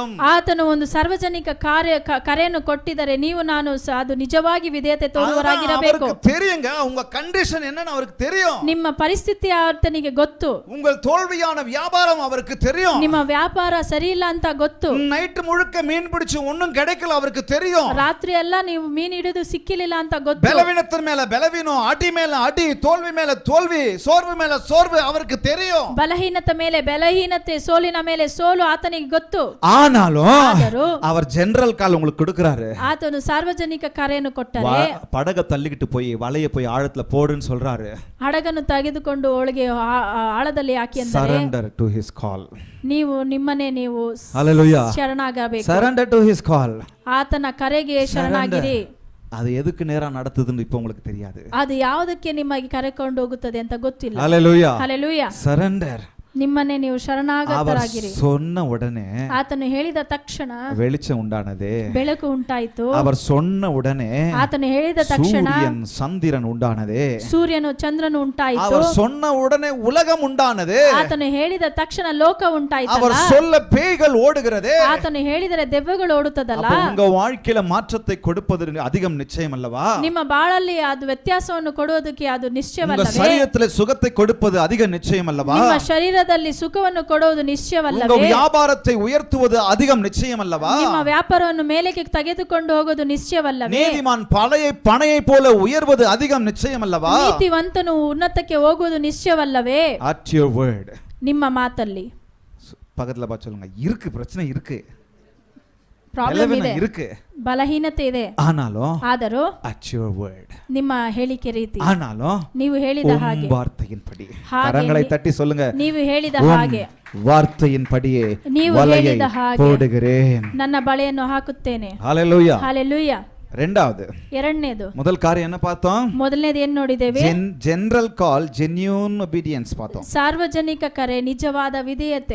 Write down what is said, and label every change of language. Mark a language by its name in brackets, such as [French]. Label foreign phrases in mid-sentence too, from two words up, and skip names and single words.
[Kannada] ಆತನು ಒಂದು ಸಾರ್ವಜನಿಕ ಕರೆಯನ್ನು ಕೊಟ್ಟಿದ್ದರೆ ನೀವು ನೀವು ನಾನು ಅದು ನಿಜವಾಗಿ ವಿಧೇಯತೆ ತೋರುವವರಾಗಿರಬೇಕು. [Tamil] அவருக்கு தெரியுங்க உங்க கண்டிஷன் என்னன்னு அவருக்கு தெரியும். [Kannada] ನಿಮ್ಮ ಪರಿಸ್ಥಿತಿ ಆತನಿಗೆ ಗೊತ್ತು. [Tamil] உங்கள் தோல்வியான வியாபாரம் அவருக்கு தெரியும். [Kannada] ನಿಮ್ಮ ವ್ಯಾಪಾರ ಸರಿ ಇಲ್ಲ ಅಂತ ಗೊತ್ತು. [Tamil] நைட் முழுக்க மீன் பிடிச்சு ஒண்ணும் கிடைக்கல அவருக்கு தெரியும். [Kannada] ರಾತ್ರಿ ಎಲ್ಲ ನೀವು ಮೀನು ಹಿಡಿದು ಸಿಕ್ಕಿಲ್ಲ ಅಂತ ಗೊತ್ತು. [Tamil] பலவீனத்தின் மேல பலவீனம், அடி மேல அடி, தோல்வி மேல தோல்வி, சோர்வு மேல சோர்வு அவருக்கு தெரியும். [Kannada] ಬಲಹೀನತೆ ಮೇಲೆ ಬಲಹೀನತೆ, ಸೋಲಿನ ಮೇಲೆ ಸೋಲು ಆತನಿಗೆ ಗೊತ್ತು. [Tamil] ஆனாலும் அவர் [English] general call [Tamil] உங்களுக்கு கொடுக்கறாரு. [Kannada] ಆತನು ಸಾರ್ವಜನಿಕ ಕಾರ್ಯವನ್ನು ಕೊಟ್ಟರೆ [Tamil] படக தள்ளிக்கிட்டு போய் வலைய போய் ஆழத்துல போடுன்னு சொல்றாரு. [Kannada] ಹಡಗನ್ನು ತೆಗೆದುಕೊಂಡು ಒಳಗೆ ಆಳದಲ್ಲಿ ಹಾಕಿ ಅಂದರೆ [English] surrender to his call. [Kannada] ನೀವು ನಿಮ್ಮನ್ನೇ ನೀವು Hallelujah. ಶರಣಾಗಬೇಕು. [English] surrender to his call. [Kannada] ಆತನ ಕರೆಗೆ ಶರಣಾಗಿರಿ. [Tamil] அது எதுக்கு நேரா நடத்துதுன்னு இப்போ உங்களுக்கு தெரியாது. [Kannada] ಅದು ಯಾವುದಕ್ಕೆ ನಿಮಗೆ ಕರೆಕೊಂಡು ಹೋಗುತ್ತದೆ ಅಂತ ಗೊತ್ತಿಲ್ಲ. Hallelujah. Hallelujah. surrender. ನಿಮ್ಮನ್ನೇ ನೀವು ಶರಣಾಗತರಾಗಿರಿ. [Tamil] சொன்ன உடனே [Kannada] ಆತನು ಹೇಳಿದ ತಕ್ಷಣ [Tamil] வெளிச்சம் உண்டானதே. [Kannada] ಬೆಳಕು ಉಂಟಾಯಿತು. [Tamil] அவர் சொன்ன உடனே [Kannada] ಆತನು ಹೇಳಿದ ತಕ್ಷಣ [Tamil] சூரியன் சந்திரன் உண்டானதே. [Kannada] ಸೂರ್ಯನು ಚಂದ್ರನು ಉಂಟಾಯಿತು. [Tamil] அவர் சொன்ன உடனே உலகம் உண்டானதே. [Kannada] ಆತನು ಹೇಳಿದ ತಕ್ಷಣ ಲೋಕ ಉಂಟಾಯಿತು. [Tamil] அவர் சொல்ல பேய்கள் ஓடுகிறதே. [Kannada] ಆತನು ಹೇಳಿದರೆ ದೆವ್ವಗಳು ಓಡುತ್ತದಲ್ಲ. [Tamil] அப்ப உங்க வாழ்க்கையில மாற்றத்தை கொடுப்பது அதிகம் நிச்சயம் அல்லவா? [Kannada] ನಿಮ್ಮ ಬಾಳಲ್ಲಿ ಅದು ವ್ಯತ್ಯಾಸವನ್ನು ಕೊಡುವುದಕ್ಕೆ ಅದು [Tamil] உங்க [Kannada] ನಿಶ್ಚಯವಲ್ಲವೇ? [Tamil] சரீரத்திலே சுகத்தை கொடுப்பது அதிக நிச்சயம் அல்லவா? [Kannada] ನಿಮ್ಮ ಶರೀರದಲ್ಲಿ ಸುಖವನ್ನು ಕೊಡುವುದು ನಿಶ್ಚಯವಲ್ಲವೇ? [Tamil] உங்க வியாபாரத்தை உயர்த்துவது அதிகம் நிச்சயம் அல்லவா? [Kannada] ನಿಮ್ಮ ವ್ಯಾಪಾರವನ್ನು ಮೇಲಕ್ಕೆ ತೆಗೆದುಕೊಂಡು ಹೋಗುವುದು ನಿಶ್ಚಯವಲ್ಲವೇ? [Tamil] நீதிமான் பனையை போல உயர்வது அதிகம் நிச்சயம் அல்லவா? [Kannada] ನೀತಿವಂತನು ಉನ್ನತಕ್ಕೆ ಹೋಗುವುದು ನಿಶ್ಚಯವಲ್ಲವೇ? [English] at your word. [Kannada] ನಿಮ್ಮ ಮಾತಲ್ಲಿ [Tamil] பக்கத்துல பார்த்து சொல்லுங்க, இருக்கு பிரச்சனை இருக்கு, [Kannada] ಪ್ರಾಬ್ಲಮ್ ಇದೆ, [Tamil] இருக்கு, [Kannada] ಬಲಹೀನತೆ ಇದೆ. ಆದರೂ [English] at your word. [Kannada] ನಿಮ್ಮ ಹೇಳಿಕೆ ರೀತಿ, ನೀವು ಹೇಳಿದ ಹಾಗೆ, [Tamil] வார்த்தையின்படி. கரங்களை தட்டி சொல்லுங்க, [Kannada] ನೀವು ಹೇಳಿದ ಹಾಗೆ, [Tamil] வார்த்தையின்படியே [Kannada] ನೀವು [Tamil] வலையை [Kannada] ಹೇಳಿದ ಹಾಗೆ [Tamil] போடுகிறேன். [Kannada] ನನ್ನ ಬಲೆಯನ್ನು ಹಾಕುತ್ತೇನೆ. ஹalleluya. ஹalleluya. [Tamil] ரெண்டாவது, [Kannada] ಎರಡನೇದು, [Tamil] முதல் காரியம் என்ன பார்த்தோம்? [Kannada] ಮೊದಲನೇದು ಏನು ನೋಡಿದ್ದೇವೆ? [English] general call, genuine obedience பார்த்தோம். [Kannada] ಸಾರ್ವಜನಿಕ ಕರೆ, ನಿಜವಾದ ವಿಧೇಯತೆ.